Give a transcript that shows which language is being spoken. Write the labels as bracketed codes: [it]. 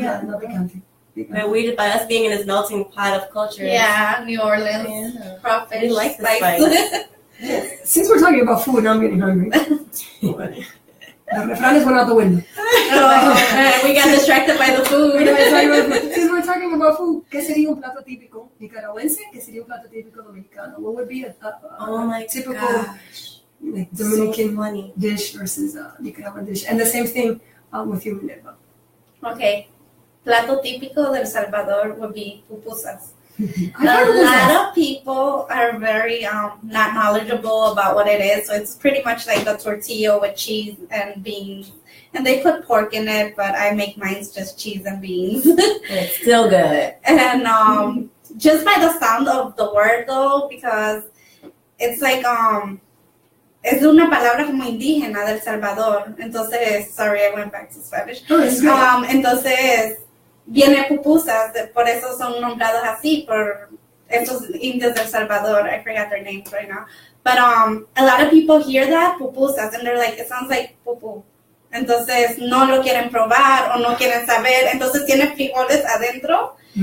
[en] not picante. But we, by us being in this melting pot of cultures. Yeah, New Orleans. Crawfish. We like the spice. Since we're talking about food, now I'm getting hungry. The refranes went out the window. We got distracted by the food. Since we're talking about food, [es] ¿qué sería un plato típico nicaragüense? ¿Qué sería un plato típico dominicano? [en] What would be a typical Dominican dish versus a Nicaraguan dish? And the same thing with you, Minerva. Okay. [es] Plato típico del Salvador [en] would be pupusas. A lot of people are very not knowledgeable about what it is. So it's pretty much like a tortilla with cheese and beans. And they put pork in it, but I make mine's just cheese and beans. It's still good. And just by the sound of the word though, because it's like [es] es una palabra como indígena del Salvador. [en] Entonces, sorry, I went back to Spanish. [es] Entonces viene pupusas, por eso son nombrados así, por estos indios del Salvador. [en] I forgot their names right now. But a lot of people hear that, pupusas, and they're like, it sounds like pupu. [es] Entonces no lo quieren probar o no quieren saber. Entonces tiene frijoles adentro.